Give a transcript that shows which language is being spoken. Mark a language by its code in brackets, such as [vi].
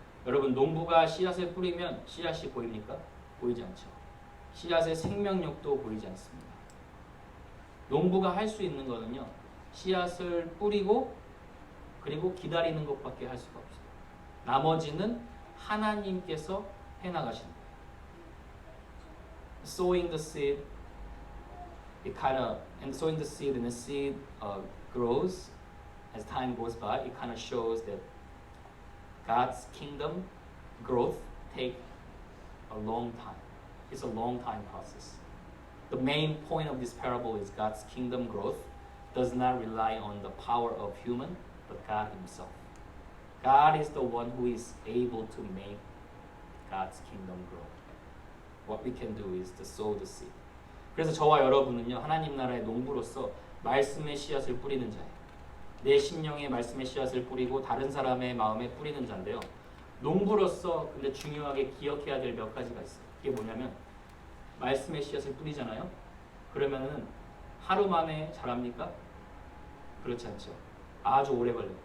[ko] 여러분 농부가 씨앗을 뿌리면 씨앗이 보입니까? 보이지 않죠. 씨앗의 생명력도 보이지 않습니다. 농부가 할 수 있는 거는요. 씨앗을 뿌리고 그리고 기다리는 것밖에 할 수가 없어요. 나머지는 하나님께서 해나가시는 거예요. [en] Sowing the seed, and sowing the seed and the seed grows as time goes by. It kind of shows that God's kingdom growth take a long time. It's a long time process. The main point of this parable is God's kingdom growth does not rely on the power of human, but God Himself. God is the one who is able to make God's kingdom grow. What we can do is to sow the seed. [ko] 그래서 저와 여러분은요 하나님 나라의 농부로서 말씀의 씨앗을 뿌리는 자예요. 내 심령에 말씀의 씨앗을 뿌리고 다른 사람의 마음에 뿌리는 자인데요. 농부로서 근데 중요하게 기억해야 될 몇 가지가 있어요. 이게 뭐냐면 말씀의 씨앗을 뿌리잖아요. 그러면은 하루 만에 자랍니까? 그렇지 않죠. 아주 오래 걸려요.